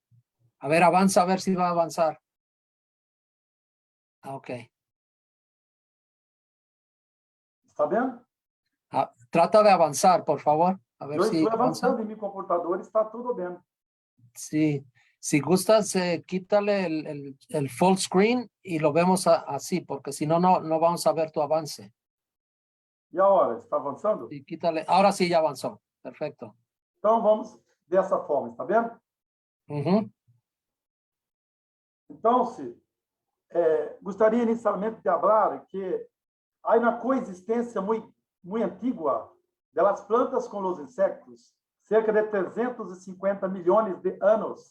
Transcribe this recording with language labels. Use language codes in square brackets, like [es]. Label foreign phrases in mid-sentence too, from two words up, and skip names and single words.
[es] A ver, avanza, a ver si va a avanzar. Ah, ok. [pt] Está vendo? [es] Ah, trata de avanzar, por favor. A ver [pt] Eu [es] si [pt] estou [es] avanza. [pt] avançando em meu computador, está tudo bem. [es] Sí. Si gustas, quítale el [en] full screen [es] y lo vemos así, porque si no, no vamos a ver tu avance. [pt] E agora? Está avançando? [es] Y quítale. Ahora sí ya avanzó. Perfecto. [pt] Então, vamos dessa forma, está vendo? Ujú. Então, gostaria inicialmente de falar que há uma coexistência muito antiga das plantas com os insectos, cerca de 350 milhões de anos.